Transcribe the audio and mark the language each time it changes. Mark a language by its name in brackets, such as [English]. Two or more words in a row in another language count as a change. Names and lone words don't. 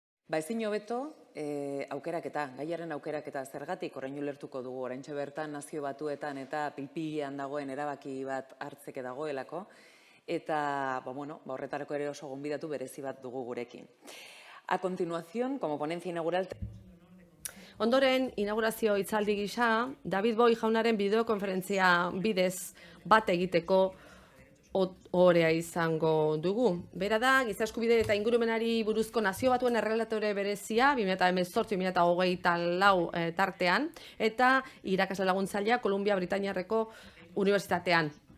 [Basque] Ezin hobeto aukeraketa, gaiaren aukeraketa zergatik orain ulertuko dugu, oraintxe bertan Nazio Batuetan eta pil-pilean dagoen erabaki bat hartzeke dagoelako, eta horretarako ere oso gonbidatu berezi bat dugu gurekin. [Spanish] A continuación, como ponencia inaugural... [Basque] Ondoren, inaugurazio hitzaldi gisa, David Boy jaunaren bideokonferentzia bidez bat egiteko ohorea izango dugu. Bera da, giza eskubide eta ingurumenari buruzko Nazio Batuen errelatore berezia, 2018-2024 tartean, eta irakasle laguntzailea Kolumbia Britainiarreko Unibertsitatean.